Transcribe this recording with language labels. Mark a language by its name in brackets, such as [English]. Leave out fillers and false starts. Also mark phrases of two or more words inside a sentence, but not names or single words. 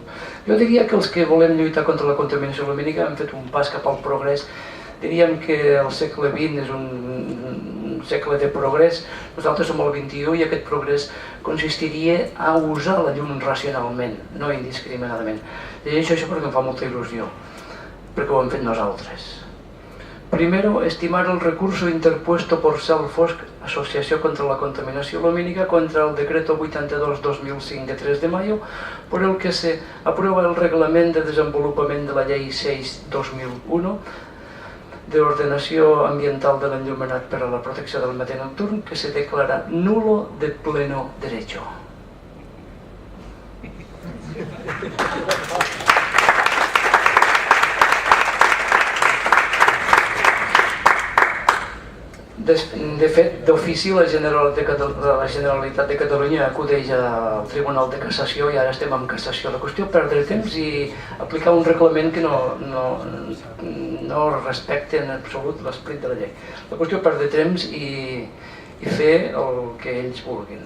[Catalan] Jo diria que els que volem lluitar contra la contaminació lumínica hem fet un pas cap al progrés. Diríem que el segle XX és un segle de progrés, nosaltres som al XXI i aquest progrés consistiria a usar la llum racionalment, no indiscriminadament. I això perquè em fa molta il·lusió, perquè ho hem fet nosaltres. [Spanish] Primero, estimar el recurso interpuesto por Salfosc, Asociación contra la Contaminación Lumínica, contra el decreto 82-2005 de 3 de mayo, por el que se aprueba el reglamento de [Catalan] desenvolupament de la Llei 6-2001 de ordenació ambiental de l'enllumenat per a la protecció del medi nocturn, [Spanish] que se declara nulo de pleno derecho. [Catalan] De fet, d'ofici la Generalitat de Catalunya acudeix al Tribunal de Cassació i ara estem en cassació. La qüestió és perdre temps i aplicar un reglament que no respecta en absolut l'esperit de la llei. La qüestió és perdre temps i fer el que ells vulguin.